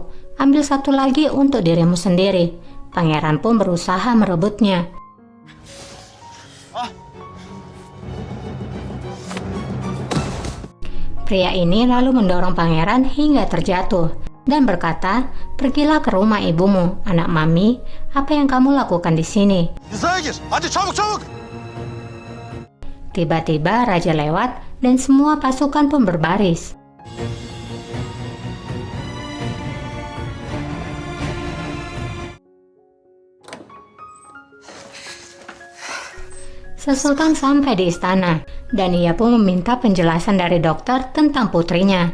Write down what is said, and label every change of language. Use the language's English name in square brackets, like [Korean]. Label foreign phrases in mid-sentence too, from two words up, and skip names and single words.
[Indonesian] Ambil satu lagi untuk dirimu sendiri." Pangeran pun berusaha merebutnya. Pria ini lalu mendorong pangeran hingga terjatuh dan berkata, "Pergilah ke rumah ibumu, anak mami. Apa yang kamu lakukan di sini?" [Turkish] Hizaya gir. Hadi çabuk çabuk. [Indonesian] Tiba-tiba raja lewat dan semua pasukan pun berbaris. Sesultan sampai di istana dan ia pun meminta penjelasan dari dokter tentang putrinya.